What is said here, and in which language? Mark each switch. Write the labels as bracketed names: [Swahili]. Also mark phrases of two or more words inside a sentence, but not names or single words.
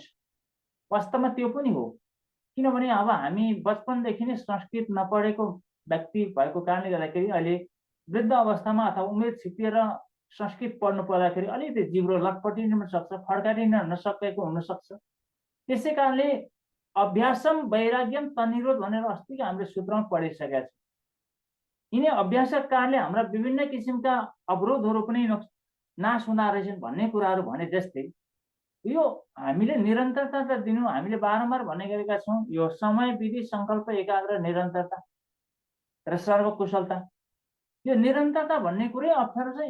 [Nepali] वास्तवमा त्यो पनि हो, किनभने अब हामी बचपनदेखि नै संस्कृत नपढेको व्यक्ति भएको कारणले गर्दाखेरि अहिले वृद्ध अवस्थामा अथवा उमेर छिपिएर संस्कृत पढ्नु पर्दाखेरि अलिकति जिब्रो लटपटिन सक्छ, फड्काटिन नसकेको हुनसक्छ। त्यसै कारणले [Sanskrit] अभ्यासम वैराग्यम तनिरोध [Nepali] भनेर अस्तिको हामीले सूत्रमा पढिसकेका छौँ। यिनै अभ्यासका कारणले हाम्रा विभिन्न किसिमका अवरोधहरू पनि नाश हुँदा रहेछन् भन्ने कुराहरू भने जस्तै यो हामीले निरन्तरता त दिनु, हामीले बारम्बार भन्ने गरेका छौँ। यो समय, विधि, सङ्कल्प, एकाग्र, निरन्तरता र सर्वकुशलता, यो निरन्तरता भन्ने कुरै अप्ठ्यारो छ।